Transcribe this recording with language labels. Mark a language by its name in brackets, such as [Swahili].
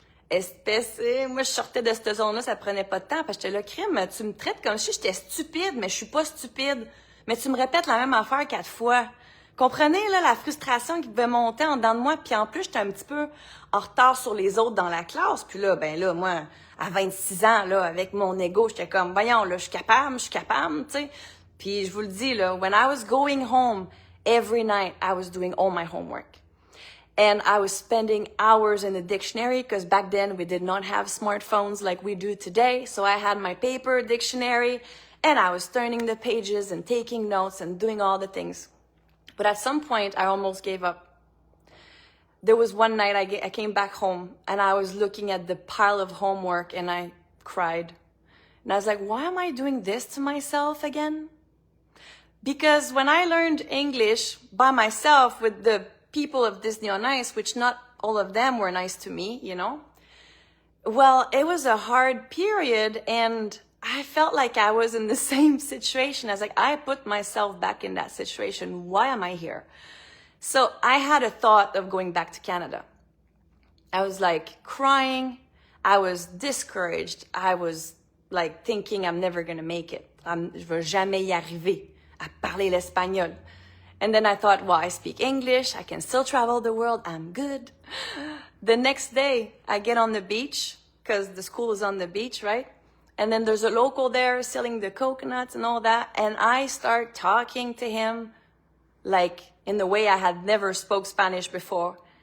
[French] Moi, je sortais de cette zone-là, ça prenait pas de temps, parce que j'étais là, crime, tu me traites comme si j'étais stupide, mais je suis pas stupide. Mais tu me répètes la même affaire 4 fois. Comprenez, là, la frustration qui pouvait monter en dedans de moi, puis en plus, j'étais un petit peu en retard sur les autres dans la classe, puis là, ben là, moi, à 26 ans, là, avec mon ego, j'étais comme, voyons, là, je suis capable, tu sais. Puis je vous le dis, là, [English] when I was going home, every night, I was doing all my homework. And I was spending hours in the dictionary, because back then, we did not have smartphones like we do today, so I had my paper dictionary, and I was turning the pages and taking notes and doing all the things. But at some point, I almost gave up. There was one night I came back home and I was looking at the pile of homework and I cried. And I was like, why am I doing this to myself again? Because when I learned English by myself with the people of Disney on Ice, which not all of them were nice to me, you know, well, it was a hard period and I felt like I was in the same situation. I was like, I put myself back in that situation. Why am I here? So I had a thought of going back to Canada. I was like crying. I was discouraged. I was like thinking I'm never going to make it. [French] Je vais jamais y arriver à parler l'espagnol. [English] And then I thought, well, I speak English. I can still travel the world. I'm good. The next day, I get on the beach because the school is on the beach, right? And then there's a local there selling the coconuts and all that. And I start talking to him like in the way I had never spoke Spanish before.